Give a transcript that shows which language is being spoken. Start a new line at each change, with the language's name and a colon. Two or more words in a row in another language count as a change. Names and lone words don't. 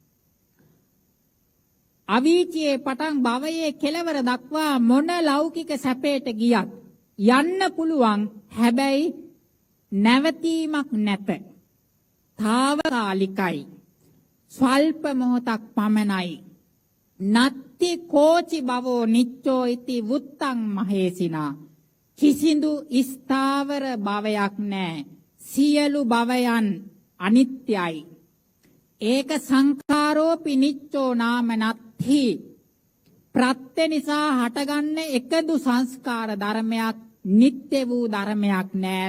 Sinhala: අවීචයේ පටන් භවයේ කෙලවර දක්වා මොන ලෞකික සැපයට ගියත් යන්න පුළුවන්. හැබැයි නැවතීමක් නැත. තාවකාලිකයි. ස්වල්ප මොහොතක් පමණයි.
Pali: නත්ති කෝචි භවෝ නිච්චෝ ඉති වුත්තං මහේසිනා.
Sinhala: කිසිදු ස්ථාවර භවයක් නැහැ. සියලු භවයන් අනිත්‍යයි.
Pali: ඒක සංඛාරෝපි නිච්චෝ නාම නත්ථි.
Sinhala: ප්‍රත්‍ය නිසා හටගන්න එකදු සංස්කාර ධර්මයක් නිත්‍ය වූ ධර්මයක් නෑ.